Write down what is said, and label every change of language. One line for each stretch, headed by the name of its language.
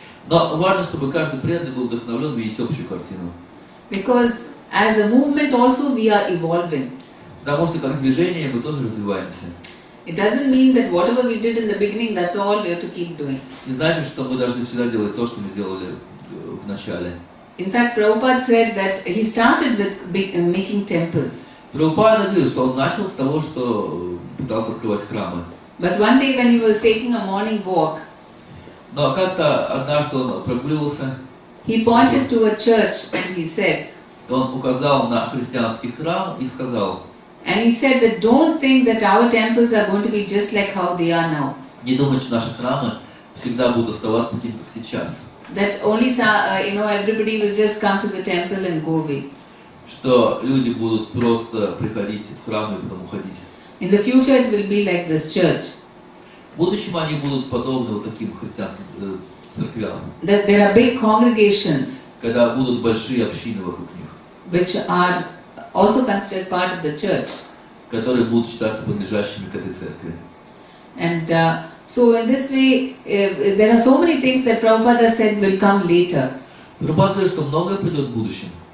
Russian: Но важно, чтобы каждый преданный был вдохновлен видеть общую картину.
English: Because as a movement also we are evolving.
Russian: Потому что как движение мы тоже развиваемся.
English: It doesn't mean that whatever we did in the beginning, that's all we have to keep doing.
Russian: Не значит, что мы должны всегда делать то, что мы делали в начале.
English: In fact, Prabhupada said that he started with making temples.
Russian: Прабхупада говорил, что он начал с того, что пытался открывать храмы.
English: But one day when he was taking a morning walk,
Russian: Но как-то однажды он прогуливался,
English: he pointed to a church and he said,
Russian: он указал на христианский храм и сказал,
English: and he said that don't think that our temples are going to be just like how they are now.
Russian: не думать, что наши храмы всегда будут оставаться такими, как сейчас.
English: That only everybody will just come to the temple and go away.
Russian: Что люди будут просто приходить в храм и потом уходить.
English: In the future it will be like this church.
Russian: В будущем они будут подобны вот таким христианским церквям.
English: That there are big congregations,
Russian: Когда будут большие общины вокруг них,
English: which are also considered part of the church.
Russian: которые будут считаться принадлежащими к этой церкви.
English: And so in this way, there are so many things that Prabhupada said will come later.
Russian: Прабхупада говорит, что многое придет в будущем.